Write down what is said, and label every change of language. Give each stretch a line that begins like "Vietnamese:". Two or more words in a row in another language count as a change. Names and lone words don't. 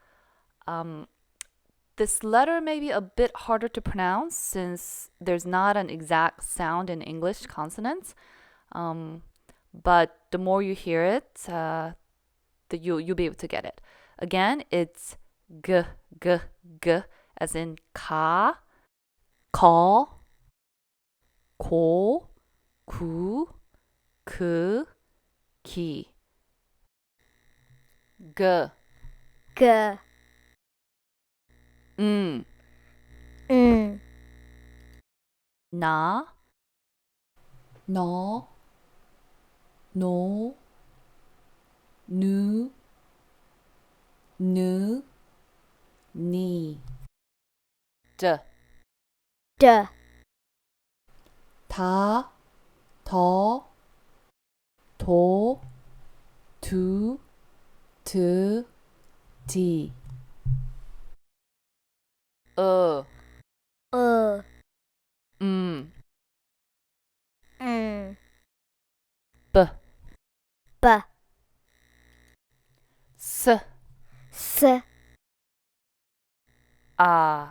English: This letter may be a bit harder to pronounce since there's not an exact sound in English consonants. But the more you hear it, you'll be able to get it. Again, it's g, g, g, as in ka, ka, ko, ku, ku, ki. G. G. N. Na. No. No. Nu. Nu. Ni. D. D.
Korean: 다. 더. 도. 두. 드. 디. Uh.
English: B. B. S. S. A.